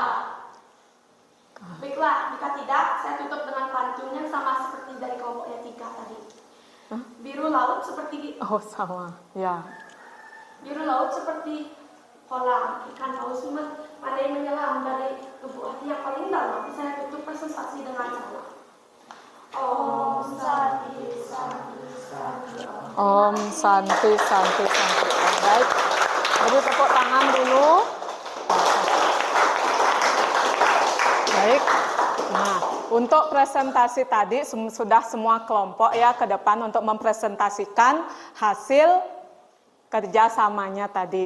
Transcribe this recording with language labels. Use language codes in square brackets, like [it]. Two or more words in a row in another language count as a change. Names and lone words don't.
[id] Baiklah, jika tidak, saya tutup dengan pantun yang sama seperti dari kelompoknya 3 tadi. Biru laut seperti Oh, sama. Ya. biru laut seperti kolam, ikan paus pandai menyelam dari lubuk hati yang paling dalam. Saya tutup presentasi dengan salam. [sa] Om Santi Santi Santi. Om Santi Santi Santi. [id] Baik. Beri tepuk tangan dulu. Baik. Nah, untuk presentasi tadi sudah semua kelompok ya ke depan untuk mempresentasikan hasil kerjasamanya tadi.